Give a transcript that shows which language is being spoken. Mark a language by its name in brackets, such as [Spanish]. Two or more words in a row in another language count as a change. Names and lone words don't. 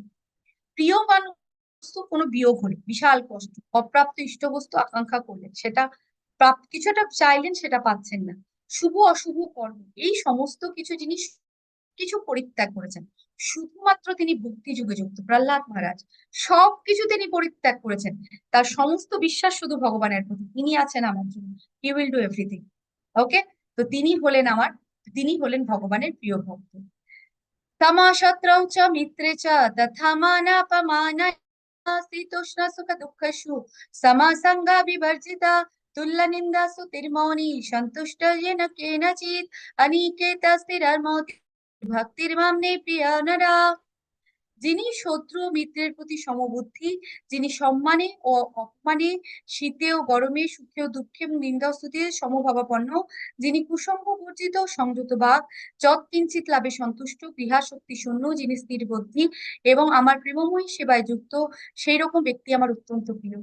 [Bangla] প্রিয় মানুষ বস্তু কোনো বিয়োগ হলে বিশাল কষ্ট, অপ্রাপ্ত ইষ্ট বস্তু আকাঙ্ক্ষা করলেন, সেটা কিছু একটা চাইলেন, সেটা পাচ্ছেন না, শুভ অশুভ কর্ম, এই সমস্ত কিছু জিনিস কিছু পরিত্যাগ করেছেন, শুধুমাত্র তিনি ভক্তি যুগে যুক্ত। প্রহ্লাদ মহারাজ সবকিছু তিনি পরিত্যাগ করেছেন, তার সমস্ত বিশ্বাস শুধু ভগবানের প্রতি, তিনি আছেন আমার জন্য, [English] he will do everything. [Bangla] ওকে, তো তিনি হলেন ভগবানের প্রিয় ভক্ত। [Sanskrit] तमाशत्रौ च मित्रे च तथा मानापमान शीतोष्ण सुख दुःखसु समासंगा विवर्जिता तुल्य निंदा सुतिर्मौनी संतुष्ट येन केनचित् अनिकेत स्थिरमौति भक्तिर्माम्ने प्रिय नरा। [Bangla] যিনি শত্রু ও মিত্রের প্রতি সমবুদ্ধি, যিনি সম্মানে ও অপমানে, শীতে ও গরমে, সুখে ও দুঃখে এবং নিন্দা ও স্তুতিতে সমভাবাপন্ন, যিনি কুসঙ্গ বর্জিত সংযত বাক, যৎ কিঞ্চিৎ লাভে সন্তুষ্ট, গৃহাসক্তি শূন্য, যিনি স্থির বুদ্ধি এবং আমার প্রেমময়ী সেবায় যুক্ত, সেই রকম ব্যক্তি আমার অত্যন্ত প্রিয়।